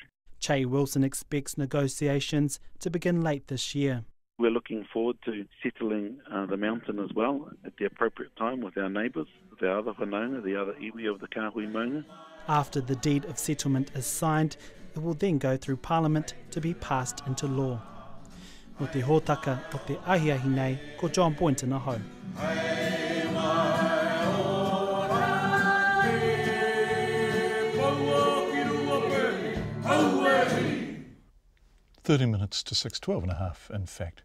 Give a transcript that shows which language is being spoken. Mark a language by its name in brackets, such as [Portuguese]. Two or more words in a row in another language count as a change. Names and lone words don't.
[English] Che Wilson expects negotiations to begin late this year. We're looking forward to settling the mountain as well at the appropriate time with our neighbours, with our other whanaunga, the other iwi of the Kāhui Maunga. After the deed of settlement is signed, it will then go through Parliament to be passed into law. [Māori] O te hōtaka o te ahiahi nei, ko John Boynton aho. [English] 30 minutes to 6, 12 and a half, in fact.